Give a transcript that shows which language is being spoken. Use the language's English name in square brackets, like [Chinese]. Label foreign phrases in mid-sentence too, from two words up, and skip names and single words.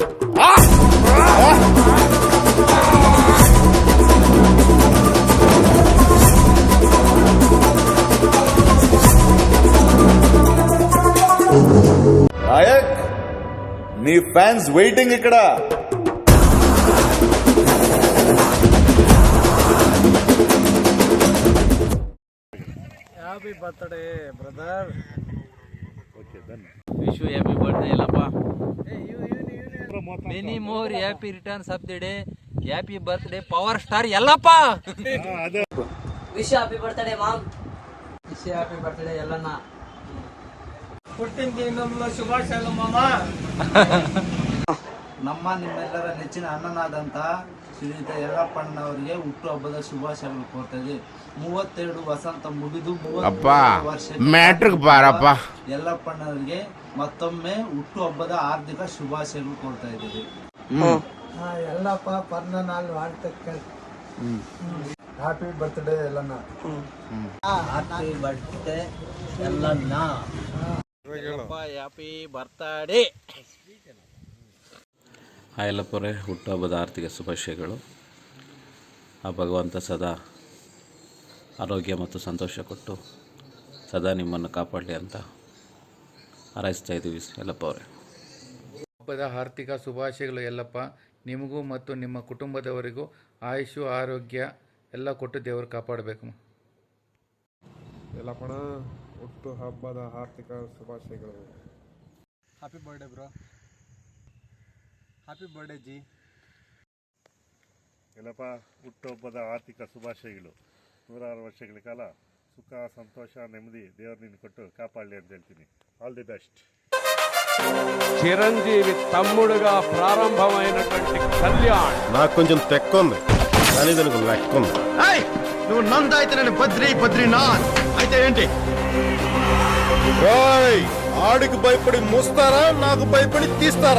[Telugu] నాయక్, నీ [English] fans waiting [Telugu] ఇక్కడ. [English] happy birthday brother. Wish you happy birthday, Lappa. Many more happy returns of the day. Happy birthday, Power Star Yellappa. Wish you happy birthday, mom. Wish you happy birthday, Yellana. [Telugu] పుట్టిన దినంలో శుభాశయాలు మామ. [Kannada] ನಮ್ಮ ನಿಮ್ಮೆಲ್ಲರ ನೆಚ್ಚಿನ ಅನ್ನನಾದಂಥ ಶ್ರೀಯುತ ಯಲ್ಲಪ್ಪಣ್ಣವರಿಗೆ ಹುಟ್ಟುಹಬ್ಬದ ಶುಭಾಶಯಗಳು ಕೋರ್ತದೆ. 32 ವಸಂತ ಮುಗಿದು 33 ವರ್ಷ ಯಲ್ಲಪ್ಪಣ್ಣವರಿಗೆ ಮತ್ತೊಮ್ಮೆ ಹುಟ್ಟುಹಬ್ಬದ ಹಾರ್ದಿಕ ಶುಭಾಶಯಗಳು ಕೋರ್ತಾ ಇದ್ದೀವಿ. [Tamil] யல்லப்ப பர்ன நால் வாழ்த்துக்கள். [English] happy birthday Yellanna. happy birthday Yellanna. happy birthday. [Kannada] ಹಾಯಲ್ಲಪ್ಪರೇ, ಹುಟ್ಟುಹಬ್ಬದ ಆರ್ಥಿಕ ಶುಭಾಶಯಗಳು. ಆ ಭಗವಂತ ಸದಾ ಆರೋಗ್ಯ ಮತ್ತು ಸಂತೋಷ ಕೊಟ್ಟು ಸದಾ ನಿಮ್ಮನ್ನು ಕಾಪಾಡಲಿ ಅಂತ ಹಾರೈಸ್ತಾ ಇದ್ದೀವಿ ಯಲ್ಲಪ್ಪ ಅವರೇ. ಹಬ್ಬದ ಆರ್ಥಿಕ ಶುಭಾಶಯಗಳು ಯಲ್ಲಪ್ಪ. ನಿಮಗೂ ಮತ್ತು ನಿಮ್ಮ ಕುಟುಂಬದವರಿಗೂ ಆಯುಷು ಆರೋಗ್ಯ ಎಲ್ಲ ಕೊಟ್ಟು ದೇವರು ಕಾಪಾಡಬೇಕು. ಯಲ್ಲಪ್ಪಣ ಹುಟ್ಟು ಹಬ್ಬದ ಆರ್ಥಿಕ ಶುಭಾಶಯಗಳು. [English] happy birthday bro. happy birthday ji. [Kannada] ಎಲ್ಲಪ್ಪ ಹುಟ್ಟುಹಬ್ಬದ ಆರ್ಥಿಕ ಶುಭಾಶಯಗಳು. 106 ವರ್ಷಗಳ ಕಾಲ ಸುಖ ಸಂತೋಷ ನೆಮ್ಮದಿ ದೇವರು ನಿನ್ನ ಕೊಟ್ಟು కాపాడಲಿ ಅಂತ ಹೇಳ್ತೀನಿ. [English] all the best. [Telugu] చిరంజీవి తమ్ముడుగా ప్రారంభమైనటువంటి కళ్యాణ్ నాకు కొంచెం తెక్కుంది, కానీ దానికి లెక్కుంది. నువ్వు నంద అయితే నేను బద్రీనాథ్ అయితే ఏంటి? ఆడికి భయపడి మూస్తారా, నాకు భయపడి తీస్తారా?